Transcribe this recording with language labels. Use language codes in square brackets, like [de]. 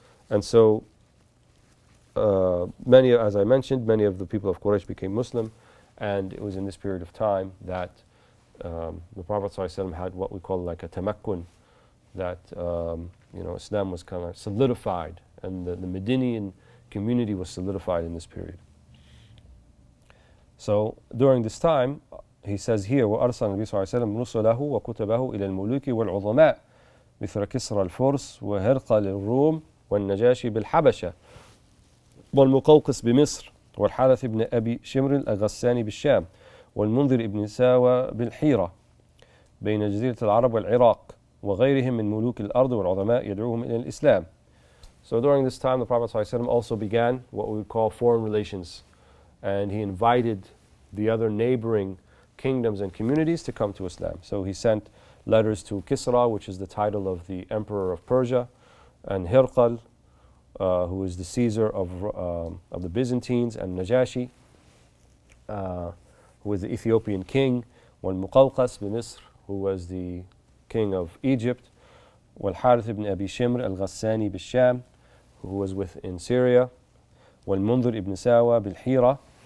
[en] And so, as I mentioned, many of the people of Quraysh became Muslim, and it was in this period of time that the Prophet ﷺ had what we call like a tamakkun, that you know, Islam was kind of solidified, and the Medinian community was solidified in this period. So during this time, he says here, [ar] وأرسل النبي صلى الله عليه وسلم رسله وكتبه إلى الملوك والعظماء مثل كسرى الفرس وهرقل الروم والنجاشي بالحبشة والمقوقس بمصر والحارث بن أبي شمر الغساني بالشام والمنذر بن ساوى بالحيرة بين جزيرة العرب والعراق وغيرهم من ملوك الأرض والعظماء يدعوهم إلى الإسلام. [en] So during this time, the Prophet ﷺ also began what we would call foreign relations, and he invited the other neighboring kingdoms and communities to come to Islam. So he sent letters to Kisra, which is the title of the emperor of Persia, and Hirqal, who is the Caesar of the Byzantines, and Najashi, who was the Ethiopian king, والمقوقس بمصر, who was the king of Egypt, والحارث بن أبي شمر الغساني بالشام, who was in Syria, والمنذر ibn Sawa بالحيرة.